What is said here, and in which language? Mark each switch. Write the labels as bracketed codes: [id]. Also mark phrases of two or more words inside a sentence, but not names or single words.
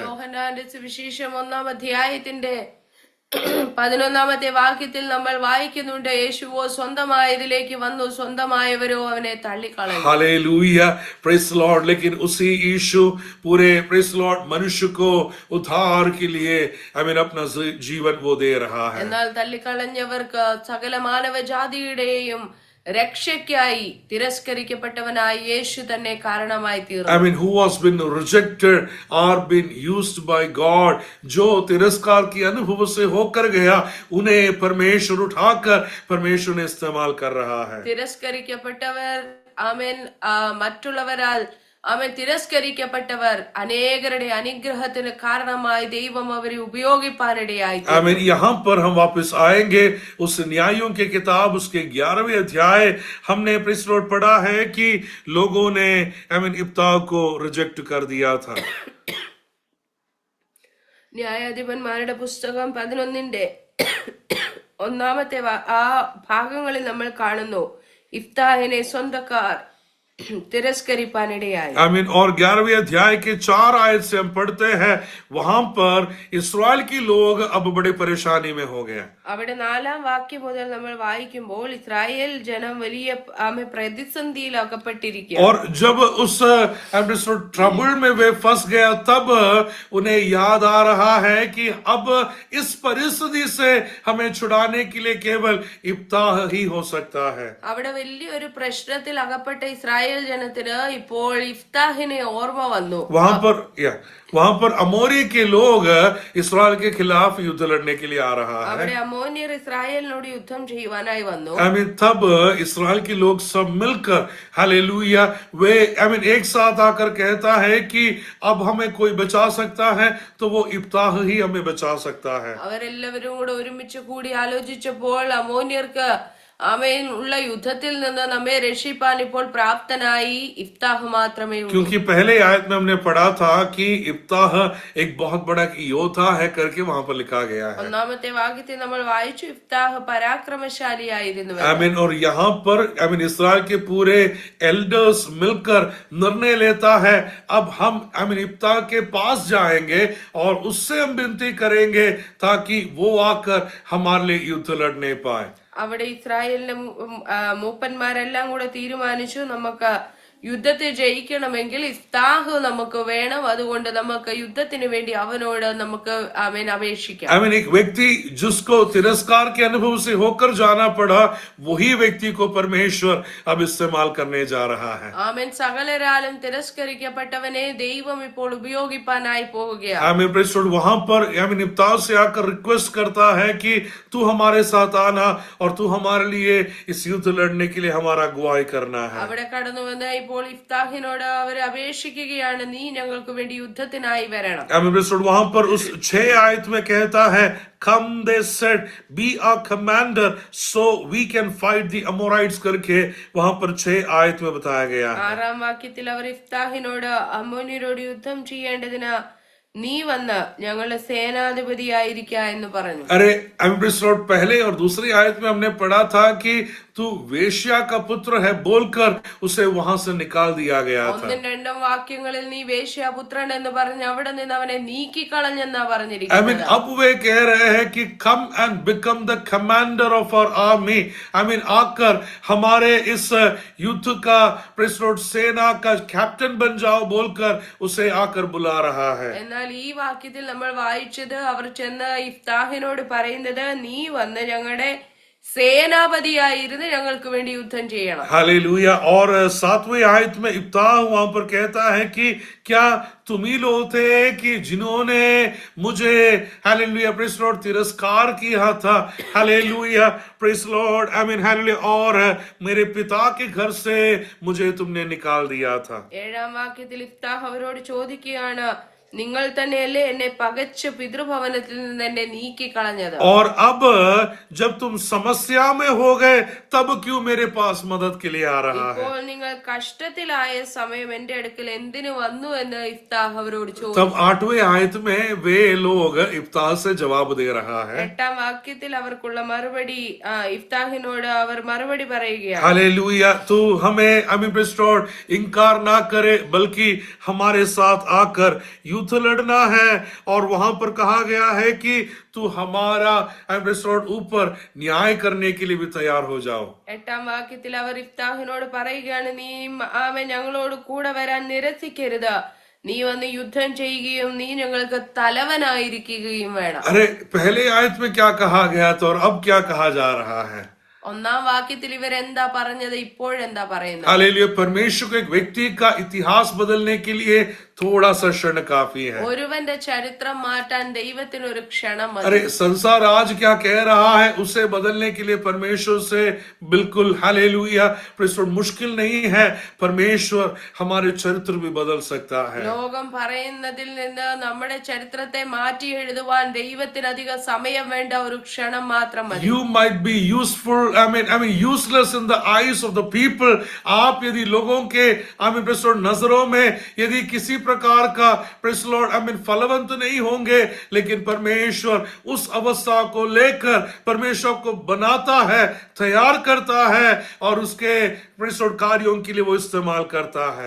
[ml] യോഹന്നാന്റെ സുവിശേഷം 1-ാം അധ്യായത്തിന്റെ 11-ാമത്തെ വാക്യത്തിൽ നമ്മൾ വായിക്കുന്നുണ്ട്, യേശുവോ സ്വന്തമായതിലേക്ക് വന്നു, സ്വന്തമായവരോ അവനെ തള്ളിക്കളഞ്ഞു. [hi] हालेलुया, [en] Praise Lord, [hi] लेकिन उसी यीशु पूरे [en] Praise Lord [hi] मनुष्य को उद्धार के लिए अपना जीवन वो दे रहा है. [ml] എന്നാൽ തള്ളിക്കളഞ്ഞവർക്ക് സകല മാനവജാതിയുടെയും രക്ഷയ്ക്കായി തിരസ്കരിക്കപ്പെട്ടവനായ യേശു തന്നെ കാരണമായി തീർന്നു. [en] who has been rejected or been used by God, [hi] जो तिरस्कार की अनुभव से होकर गया, उन्हें परमेश्वर उठाकर परमेश्वर ने इस्तेमाल कर रहा है. [ml] തിരസ്കരിക്കപ്പെട്ടവർ ആമേൻ മറ്റുള്ളവരാൽ അവൻ തിരസ്കരിക്കപ്പെട്ടവർ അനേകരുടെ അനുഗ്രഹത്തിന് കാരണമായി ദൈവം അവരെ ഉപയോഗിപ്പാനിടയായി. [hi] आमीन. यहाँ पर हम वापस आएंगे उस न्यायों के किताब उसके 11वें अध्याय. हमने [en] Praise Lord [hi] पढ़ा है कि लोगों ने इफ्ताह को रिजेक्ट कर दिया था. [ml] ന്യായാധിപന്മാരുടെ പുസ്തകം 11-ന്റെ 1-ാമത്തെ ആ ഭാഗങ്ങളിൽ നമ്മൾ കാണുന്നു, ഇഫ്താഹിനെ സ്വന്തക്കാർ തിരസ്കരിപ്പാനിടയായി. [hi] आमीन. और 11वें अध्याय के 4 आयत से हम पढ़ते हैं, वहां पर इस्राएल के लोग अब बड़े परेशानी में हो गए. [ml] അവിടെ 4-ാം വാക്യം മുതൽ നമ്മൾ വായിക്കുമ്പോൾ ഇസ്രായേൽ ജനം വലിയ പ്രതിസന്ധിയിൽ അകപ്പെട്ടിരിക്കുക. [hi] और जब उस ट्रबल में वे फंस गया, तब उन्हें याद आ रहा है कि अब इस परिस्थिति से हमें छुड़ाने के लिए केवल इफ्ताह ही हो सकता है. [ml] അവിടെ വലിയൊരു പ്രശ്നത്തിൽ അകപ്പെട്ട ഇസ്രായേൽ ഇസ്രായേൽ ജനത്തിന് ഇപ്പോൾ ഇഫ്താഹിനെ ഓർമ്മ വന്നു. [hi] वहां पर अमोरी के लोग इसराइल के खिलाफ युद्ध लड़ने के लिए आ रहा है. [ml] അവിടെ അമ്മോന്യർ ഇസ്രായേലിനോട് യുദ്ധം ചെയ്യുവാനായി വന്നു. [hi] तब इसराइल के लोग सब मिलकर हालेलुया वे एक साथ आकर कहता है कि अब हमें कोई बचा सकता है तो वो इफ्ताह ही हमें बचा सकता है. [ml] അവരെല്ലാവരും കൂടെ ഒരുമിച്ച് കൂടി ആലോചിച്ചപ്പോൾ അമ്മോന്യർക്ക് ആമേൻ ഉള്ള യുദ്ധത്തിൽ നിന്ന് നമ്മെ രക്ഷിപ്പാൻ ഇപ്പോൾ പ്രാപ്തനായി ഇഫ്താഹ് മാത്രമേ ഉള്ളൂ. [hi] क्योंकि पहले आयत में हमने पढ़ा था कि इफ्ताह एक बहुत बड़ा योद्धा है करके वहां पर लिखा गया है. [ml] ഒന്നാമത്തെ വാക്യത്തിൽ നമ്മൾ വായിച്ചു ഇഫ്താഹ് പരാക്രമശാലിയായിരുന്നു. [hi] आमीन. और यहाँ पर इसराइल के पूरे एल्डर्स मिलकर निर्णय लेता है अब हम इफ्ताह के पास जाएंगे और उससे हम विनती करेंगे ताकि वो आकर हमारे लिए युद्ध लड़ने पाए. [ml] അവിടെ ഇസ്രായേലിന്റെ മൂപ്പന്മാരെല്ലാം കൂടെ തീരുമാനിച്ചു നമുക്ക് യുദ്ധത്തെ ജയിക്കണമെങ്കിൽ ഇഫ്താഹ് നമുക്ക് വേണം. അതുകൊണ്ട് നമുക്ക് യുദ്ധത്തിന് വേണ്ടി അവനോട് നമുക്ക് അപേക്ഷിക്കാം. [hi] एक व्यक्ति जिसको तिरस्कार के अनुभव से होकर जाना पड़ा वही व्यक्ति को परमेश्वर अब इस्तेमाल करने जा रहा है. [ml] ആമേൻ. സകലരാലും തിരസ്കരിക്കപ്പെട്ടവനെ ദൈവം ഇപ്പോൾ ഉപയോഗിപ്പാനായി പോവുകയാണ്. [en] Amen. Praise the Lord. [hi] वहां पर इफ्ताह से आकर रिक्वेस्ट करता है कि तू हमारे साथ आना और तू हमारे लिए इस युद्ध लड़ने के लिए हमारा अगुवाई करना है. [ml] അവിടെ കടന്നു വന്ന ഇപ്പോൾ ഇഫ്താഹിനോട് അവർ അപേക്ഷിക്കുകയാണ്, നീ ഞങ്ങൾക്ക് വേണ്ടി യുദ്ധത്തിനായി വരണം. [hi] आमीन. [en] Praise the Lord. [hi] वहां पर उस 6 आयत में कहता है [en] come they said be our commander so we can fight the Amorites [hi] करके वहां पर 6 आयत में बताया गया है. [ml] 6-ാം വാക്യത്തിൽ അവർ ഇഫ്താഹിനോട് അമ്മോന്യരോട് യുദ്ധം ചെയ്യേണ്ടതിന് നീ വന്ന് ഞങ്ങളുടെ സേനാധിപതിയായിരിക്ക എന്ന് പറഞ്ഞു. [en] अरे Praise the Lord. [hi] पहले और दूसरी आयत में हमने पढ़ा था कि तू वेश्या का पुत्र है बोलकर उसे वहां से निकाल दिया गया था. [ml] 1-2 വാക്യങ്ങളിൽ നീ വേശ്യാപുത്രൻ എന്ന് പറഞ്ഞ് അവിടെ നിന്ന് അവനെ നീക്കിക്കളഞ്ഞെന്നാ പറഞ്ഞിരിക്കുന്നത്. [hi] अब वे कह रहे हैं कि [en] come and become the commander of our army. [hi] आकर हमारे इस युद्ध का [en] Praise the Lord [hi] सेना का कैप्टन बन जाओ बोलकर उसे आकर बुला रहा है. [ml] എന്നാൽ ഈ വാക്യത്തിൽ നമ്മൾ വായിച്ചത് അവർ ചെന്ന് ഇഫ്താഹിനോട് പറയുന്നത് നീ വന്ന് ഞങ്ങളുടെ सेनापतियाയിരുന്ന് ഞങ്ങൾക്ക് വേണ്ടി യുദ്ധം ചെയ്യണം. [hi] हालेलुया. और 7वीं आयत में इफ्ताह वहां पर कहता है कि क्या तुम ही लोग थे कि जिन्होंने मुझे हालेलुया [en] Praise the Lord [hi] तिरस्कार किया था. [en] Hallelujah Praise the Lord. [hi] आमीन. हालेलुया. और मेरे पिता के घर से मुझे तुमने निकाल दिया था. [ml] 7-ാം വാക്യത്തിൽ ഇഫ്താഹ് അവരോട് ചോദിക്കുകയാണ്, നിങ്ങൾ തന്നെയല്ലേ എന്നെ പകച്ച് പിതൃഭവനത്തിൽ നിന്ന് എന്നെ നീക്കി കളഞ്ഞത്? [hi] और अब जब तुम समस्या में हो गए तब क्यों मेरे पास मदद के लिए आ रहा है? [ml] ഇപ്പോൾ നിങ്ങൾ കഷ്ടത്തിലായ സമയം എന്റെ അടുക്കൽ എന്തിനു വന്നു എന്ന് ഇഫ്താഹ് അവരോട് ചോദിച്ചു. [hi] तब 8वीं आयत में वे लोग इफ्ताह से जवाब दे रहा है. [ml] 8-ാം വാക്യത്തിൽ അവർക്കുള്ള മറുപടി ഇഫ്താഹിനോട് അവർ മറുപടി പറയുകയാണ്. [hi] हालेलुया. तू हमें [en] Praise the Lord [hi] इनकार ना करे बल्कि हमारे साथ आकर युद्ध लड़ना है. और वहां पर कहा गया है कि तू हमारा [en] Praise the Lord [hi] ऊपर न्याय करने के लिए भी तैयार हो जाओ. [ml] 8-ാം വാക്യത്തിൽ അവർ ഇഫ്താഹിനോട് പറയുകയാണ്, നീ ഞങ്ങളോട് കൂടെ വരാൻ നിരസിക്കരുത്, നീ വന്ന് യുദ്ധം ചെയ്യുകയും നീ ഞങ്ങൾക്ക് തലവനായിരിക്കുകയും വേണം. [hi] अरे पहले आयत में क्या कहा गया था और अब क्या कहा जा रहा है? [ml] 1-ാം വാക്യത്തിൽ ഇവരെന്താ പറഞ്ഞത്, ഇപ്പോഴെന്താ പറയുന്നത്? [hi] हालेलुया. परमेश्वर को एक व्यक्ति का इतिहास बदलने के लिए थोड़ा सा क्षण काफी है. [ml] ഒരുവന്റെ ചരിത്രം മാറ്റാൻ ദൈവത്തിന് ഒരു ക്ഷണം മതി. [hi] अरे संसार आज क्या कह रहा है उसे बदलने के लिए परमेश्वर से बिल्कुल हालेलुया [en] Praise the Lord [hi] मुश्किल नहीं है. परमेश्वर हमारे चरित्र भी बदल सकता है. [ml] ലോകം പറയുന്നതിൽ നിന്ന് നമ്മുടെ ചരിത്രത്തെ മാറ്റി എഴുതുവാൻ ദൈവത്തിന് അധിക സമയം വേണ്ട, ഒരു ക്ഷണം മാത്രം മതി. [en] You might be useful, useless in the eyes of the people. [hi] आप यदि लोगों के [en] Praise the Lord [hi] नजरों में यदि किसी प्रकार का [en] Praise the Lord [hi] फलवंत नहीं होंगे, लेकिन परमेश्वर उस अवस्था को लेकर परमेश्वर को बनाता है, तैयार करता है और उसके [en] Praise the Lord [hi] कार्यों के लिए वो इस्तेमाल करता है.